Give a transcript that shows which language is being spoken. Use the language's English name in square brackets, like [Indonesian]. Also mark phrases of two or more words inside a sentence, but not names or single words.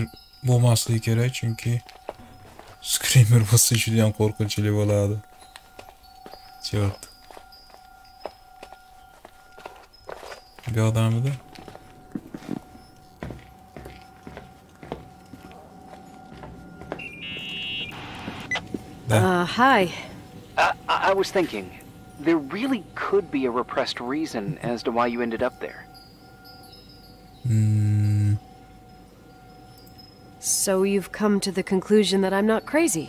[Uzbek] bo'lmasligi kerak, chunki screamer bo'lsa juda ham qo'rqinchli bo'ladi. Chort. Bu odamida. [English] Hi. I was thinking, there really could be a repressed reason as to why you ended up there. So you've come to the conclusion that I'm not crazy?